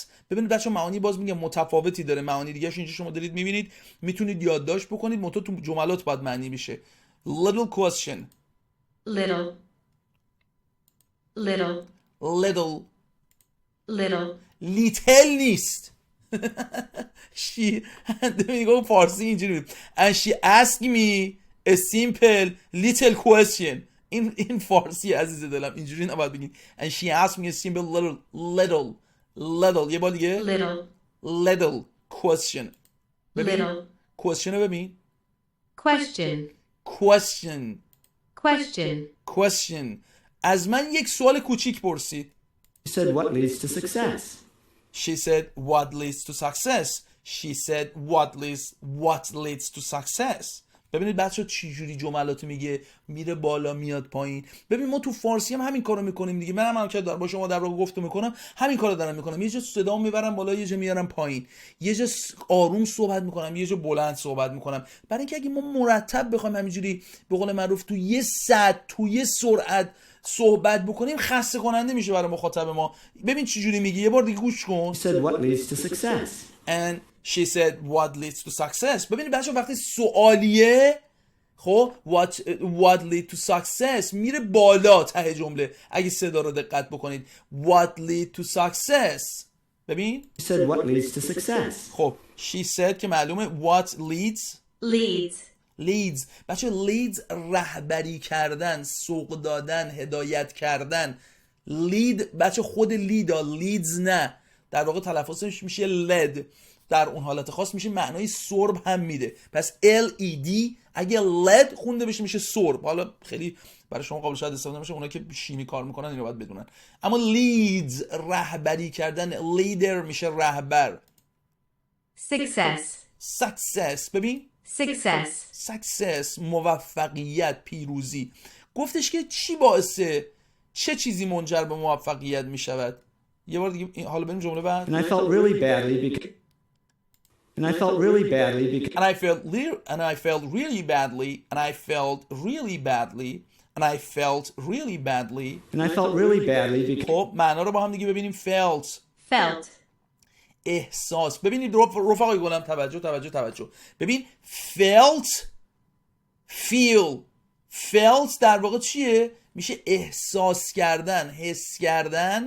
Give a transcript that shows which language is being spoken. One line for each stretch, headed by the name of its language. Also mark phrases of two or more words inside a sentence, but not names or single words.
Persian: ببینید بچه معانی باز میگم متفاوتی داره. معانی دیگه اینجا شما دارید میبینید، میتونید یادداشت بکنید، منتها تو جملات باید معنی بشه.
English: little question
Persian: لیتل نیست.
English: she
Persian: میگم فارسی اینجوری
English: and she asked me a simple little question.
Persian: این فارسی عزیز دلم اینجوری نباید بگید.
English: and she asked me a simple little
Persian: یه بار دیگه
English: little question.
Persian: ببین question رو ببین. question. از من یک سوال کوچیک پرسید.
English: She said, what leads to success? She said what leads to success. She said what leads to success.
Persian: ببینید بچه چی جوری جملاتو میگه، میره بالا میاد پایین. ببین ما تو فارسی هم همین کارو میکنیم دیگه. منم که دارم با شما در واقع گفتگو میکنم همین کارو دارم میکنم. یه جا صدامو میبرم بالا، یه جا میارم پایین، یه جا آروم صحبت میکنم، یه جا بلند صحبت میکنم. برای اینکه اگه ما مرتب بخوایم همینجوری به قول معروف تو یه سطح تو یه سرعت صحبت بکنیم خسته کننده میشه برای مخاطب ما. ببین چی جوری میگه، یه بار دیگه گوش کن.
English: She said, what leads to success? And she said what leads to success.
Persian: ببینید بچه وقتی سوالیه خب
English: what lead to success
Persian: میره بالا ته جمله. اگه صدا رو دقت بکنید
English: what lead to success.
Persian: ببین
English: She said, what leads to success?
Persian: خب
English: she said
Persian: که معلومه
English: what leads
Persian: بچه leads رهبری کردن، سوق دادن، هدایت کردن. lead بچه خود leads نه، در واقع تلفظش میشه led. در اون حالت خاص میشه معنای سرب هم میده. پس LED اگه LED خونده بشه میشه سرب. حالا خیلی برای شما قابل شاید استفاده نمیشه، اونایی که شیمی کار میکنن اینو باید بدونن. اما leads رهبری کردن، leader میشه رهبر.
English: Success.
Persian: success ببین success موفقیت، پیروزی. گفتش که چی باعثه، چه چیزی منجر به موفقیت میشود. یه بار دیگه حالا بریم جمله بعد.
English: And I felt really badly because and I felt really badly because and I felt really badly and I felt really badly and I felt really badly. and I felt really badly because
Persian: خب معنا رو با هم دیگه ببینیم.
English: felt Felt.
Persian: احساس. ببینید رفقای گلم توجه. ببین
English: felt felt
Persian: در واقع چیه؟ میشه احساس کردن، حس کردن.